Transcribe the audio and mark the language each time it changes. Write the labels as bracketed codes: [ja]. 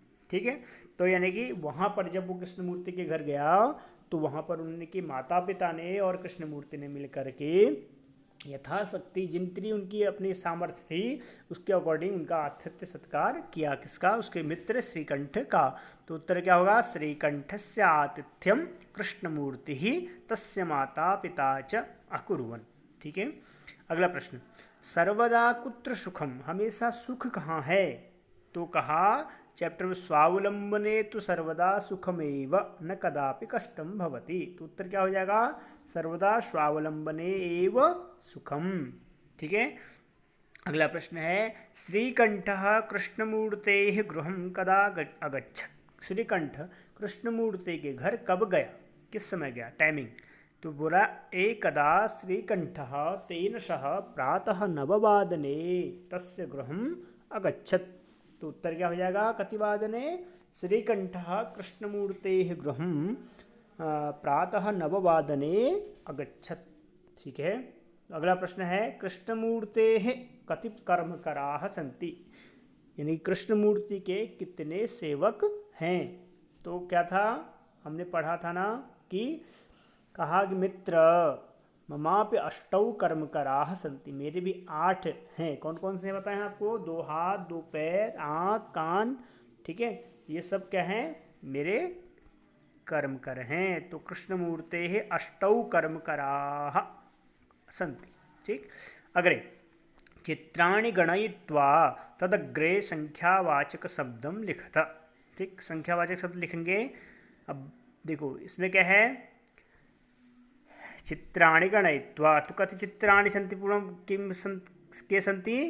[hi] ठीक है, तो यानी कि वहाँ पर जब वो कृष्णमूर्ति के घर गया तो वहाँ पर उनके माता पिता ने और कृष्णमूर्ति ने मिलकर के यथाशक्ति जितनी उनकी अपनी सामर्थ्य थी उसके अकॉर्डिंग उनका आतिथ्य सत्कार किया। किसका, उसके मित्र श्रीकंठ का। तो उत्तर क्या होगा, [sa] श्रीकंठस्य आतिथ्यम कृष्णमूर्तिः तस्य माता पिता च अकुर्वन्। [hi] ठीक है, अगला प्रश्न, [sa] सर्वदा कुत्र सुखम, [hi] हमेशा सुख कहाँ है। तो कहा चैप्टर में, [sa] स्वावलंबने तो सर्वदा सुखमेव न कदापि कष्टम भवति। [hi] तो उत्तर क्या हो जाएगा, [sa] सर्वदा स्वावलंबने एव सुखम। [hi] ठीक है, अगला प्रश्न है, [sa] श्रीकंठः कृष्णमूर्तेः गृहं कदा अगच्छत्। [hi] श्रीकंठ कृष्णमूर्ति के घर कब गया, किस समय गया, टाइमिंग। तो बोला, [sa] एकदा श्रीकंठः तेन सह प्रातः 9 तस्य गृहम् अगच्छत्। [hi] तो उत्तर क्या हो जाएगा, [sa] कतिवादने, श्रीकंठः कृष्णमूर्तेः गृहं प्रातः 9 अगच्छत्। [hi] ठीक है, अगला प्रश्न है, [sa] कृष्णमूर्तेः कति कर्मकराः सन्ति। [hi] यानी कृष्णमूर्ति के कितने सेवक हैं। तो क्या था, हमने पढ़ा था ना कि कहा कि [sa] मित्र ममापि अष्टौ कर्मकराः सन्ति, [hi] मेरे भी 8 हैं। कौन कौन से हैं बताएं आपको? 2 हाथ, 2 पैर, आँख, कान, ठीक है, ये सब क्या हैं? मेरे कर्मकर हैं। [sa] तो कृष्णमूर्तेः अष्टौ कर्मकराः सन्ति। ठीक, अग्रे चित्राणि गणयित्वा तदग्रे संख्यावाचक शब्दम लिखत। [hi] ठीक, संख्यावाचक शब्द लिखेंगे। अब देखो इसमें क्या है, चित्राणि गणयित्वा, तो [sa] कति चित्राणि सन्ति पूर्वं किं के सन्ति?